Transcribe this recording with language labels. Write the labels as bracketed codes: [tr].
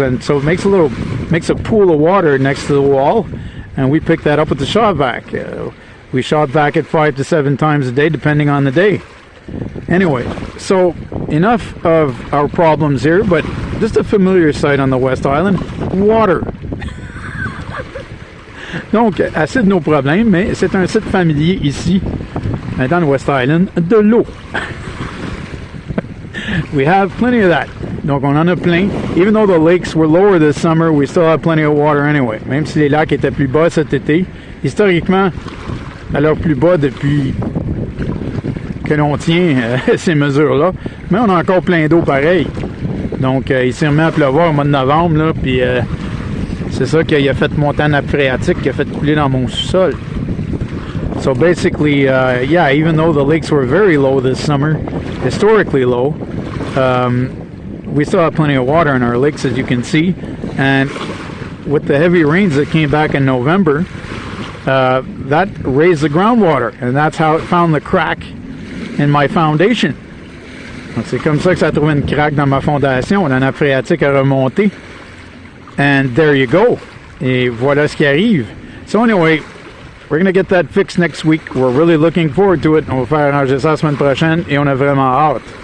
[en] And so it makes a pool of water next to the wall. And we pick that up with the shop vac. We shop vac it 5 to 7 times a day, depending on the day. Anyway, so enough of our problems here, but just a familiar sight on the West Island, water. [fr] Donc, assez de nos problèmes, mais c'est un site familier ici, dans le West Island, de l'eau. [en] We have plenty of that. [fr] Donc, on en a plein. [en] Even though the lakes were lower this summer, we still have plenty of water anyway. [fr] Même si les lacs étaient plus bas cet été, historiquement, à leur plus bas depuis que l'on tient ces mesures-là. Mais on a encore plein d'eau pareil. Donc, il s'est remis à pleuvoir au mois de novembre, là, puis C'est ça qui a fait monter la nappe phréatique, qui a fait couler dans mon sous-sol. [en] So basically, yeah, even though the lakes were very low this summer, historically low, we still have plenty of water in our lakes, as you can see. And with the heavy rains that came back in November, that raised the groundwater, and that's how it found the crack in my foundation. [fr] Donc c'est comme ça que ça a trouvé une craque dans ma fondation. La nappe phréatique a remonté. [en] And there you go. [fr] Et voilà ce qui arrive. [en] So anyway, we're going to get that fixed next week. We're really looking forward to it. [fr] On va faire arranger ça la semaine prochaine et on a vraiment hâte.